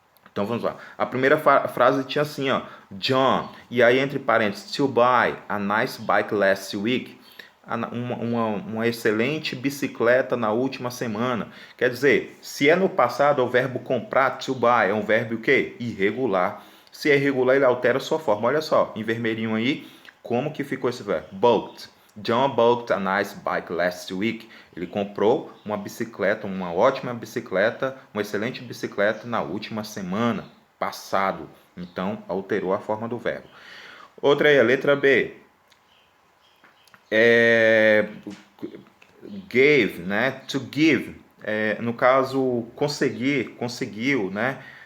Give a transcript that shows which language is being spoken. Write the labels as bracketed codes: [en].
[pt] Então vamos lá. A primeira frase tinha assim, ó, John, e aí entre parênteses, [en] to buy a nice bike last week. [pt] Uma excelente bicicleta na última semana. Quer dizer, se é no passado, é o verbo comprar, to buy, é um verbo o quê? Irregular. Se é irregular, ele altera a sua forma. Olha só, em vermelhinho aí, como que ficou esse verbo? [en] Bought. John bought a nice bike last week. [pt] Ele comprou uma bicicleta, uma ótima bicicleta, uma excelente bicicleta na última semana, passado. Então, alterou a forma do verbo. Outra aí, a letra B. Gave, né? To give. No caso, conseguir, conseguiu, né?